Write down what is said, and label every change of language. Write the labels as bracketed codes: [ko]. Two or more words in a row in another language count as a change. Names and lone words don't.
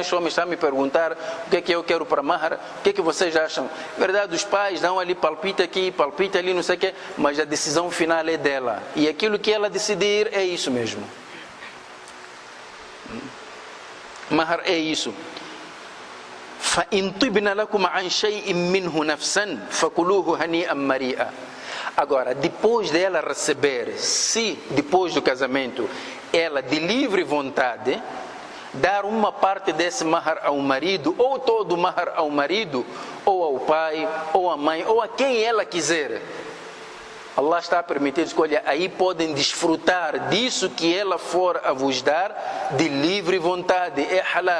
[pt] Os homens estão a me perguntar o que é que eu quero para mahar, o que é que vocês acham? É verdade, os pais dão ali palpite aqui, palpite ali, não sei o que, mas a decisão final é dela. E aquilo que ela decidir é isso mesmo. Mahar é isso. [ar] فَإِنْ طِبْنَ لَكُمْ عَنْ شَيْءٍ مِّنْهُ نَفْسًا فَكُلُوهُ هَنِيئًا مَرِيئًا. [pt] Agora, depois dela receber, se depois do casamento, ela de livre vontade, dar uma parte desse mahar ao marido, ou todo o mahar ao marido, ou ao pai, ou à mãe, ou a quem ela quiser. Allah está a permitir escolha, aí podem desfrutar disso que ela for a vos dar, de livre vontade, é halal.